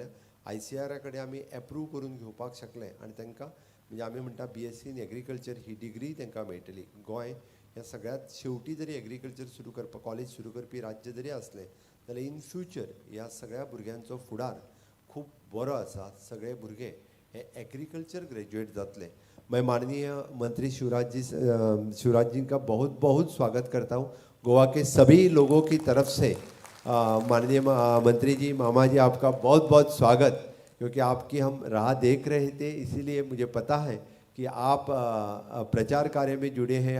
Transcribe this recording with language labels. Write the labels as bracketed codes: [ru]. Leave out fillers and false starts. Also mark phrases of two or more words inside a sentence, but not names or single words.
[kok] ICR कडेन आमी एप्रूव करून घेवपाक शकले आनी तांकां म्हणजे आमी म्हणटा BSc इन एग्रीकल्चर ही डिग्री तांकां मेळटली. गोंय ह्या सगळ्यात शेवटी जरी एग्रीकल्चर सुरू करपाक कॉलेज सुरू करपी राज्य जरी असलें जाल्यार [en] in future [kok] ह्या सगळ्या भुरग्यांचो फुडार खूब बरो आसा. सगळे भुरगे हे एग्रीकल्चर ग्रेज्युएट जातले. [hi] मैं माननीय मंत्री शिवराज जी का बहुत बहुत स्वागत करता हूँ. गोवा के सभी लोगों की तरफ से माननीय मंत्री जी, मामा जी, आपका बहुत बहुत स्वागत. क्योंकि आपकी हम राह देख रहे थे, इसीलिए मुझे पता है कि आप प्रचार कार्य में जुड़े हैं.